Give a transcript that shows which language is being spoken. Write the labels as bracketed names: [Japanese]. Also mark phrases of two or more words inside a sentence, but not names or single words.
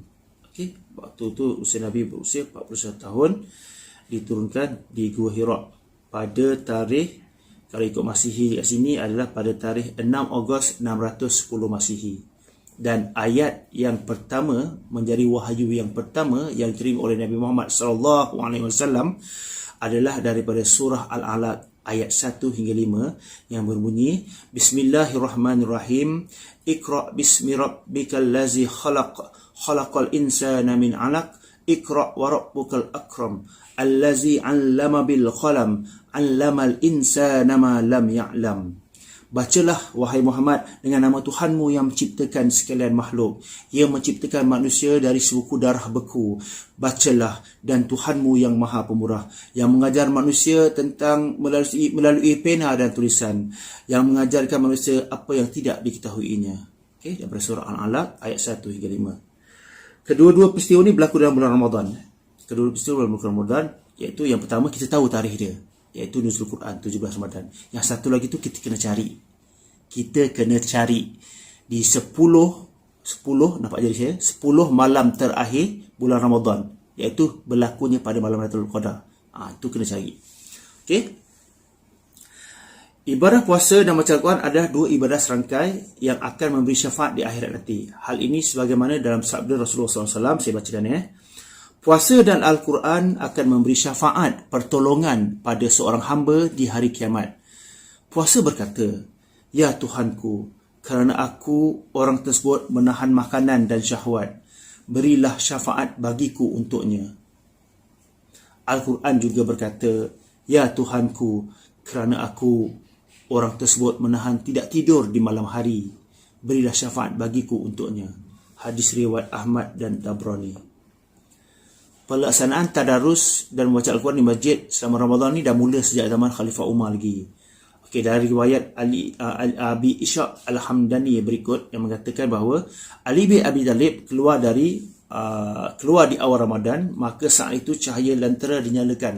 [Malay] Okey, waktu itu usia Nabi berusia 41 tahun, diturunkan di Gua Hira pada tarikh, kalau ikut Masihi kat sini, adalah pada tarikh 6 Ogos 610 Masihi. Dan ayat yang pertama, menjadi wahyu yang pertama yang diterima oleh Nabi Muhammad SAW adalah daripada surah Al-Alaq ayat 1 hingga 5 yang berbunyi, [Arabic] بسم الله الرحمن الرحيم. اقرأ باسم ربك الذي خلق, خلق الإنسان من علق اقرأ وربك الأكرم الذي علم بالقلم علم الإنسان ما لم يعلم. [Malay] Bacalah, wahai Muhammad, dengan nama Tuhanmu yang menciptakan sekalian makhluk. Ia menciptakan manusia dari sebuku darah beku. Bacalah, dan Tuhanmu yang maha pemurah, yang mengajar manusia tentang melalui pena dan tulisan, yang mengajarkan manusia apa yang tidak diketahuinya. Okay, daripada surah Al-Alaq ayat 1 hingga 5. Kedua-dua peristiwa ini berlaku dalam bulan Ramadan. Kedua-dua peristiwa dalam bulan Ramadan, iaitu yang pertama kita tahu tarikh dia, iaitu Nuzul Quran 17 Ramadan. Yang satu lagi tu kita kena cari. Kita kena cari di 10 nampak jadi saya 10 malam terakhir bulan Ramadan, iaitu berlakunya pada malam Lailatul Qadar. Itu kena cari. Okey. Ibadah puasa dan baca Al-Quran adalah dua ibadah serangkai yang akan memberi syafaat di akhirat nanti. Hal ini sebagaimana dalam sabda Rasulullah SAW, saya bacakan ya. Puasa dan Al-Quran akan memberi syafaat pertolongan pada seorang hamba di hari kiamat. Puasa berkata, "Ya Tuhanku, kerana aku orang tersebut menahan makanan dan syahwat, berilah syafaat bagiku untuknya." Al-Quran juga berkata, "Ya Tuhanku, kerana aku orang tersebut menahan tidak tidur di malam hari, berilah syafaat bagiku untuknya." Hadis riwayat Ahmad dan Tabrani. Pelaksanaan tadarus dan membaca Al-Quran di masjid selama Ramadan ni dah mula sejak zaman Khalifah Umar lagi. Okey, dari riwayat Abi Ishaq Al-Hamdani berikut yang mengatakan bahawa Ali bin Abi Talib keluar di awal Ramadan, maka saat itu cahaya lantera dinyalakan.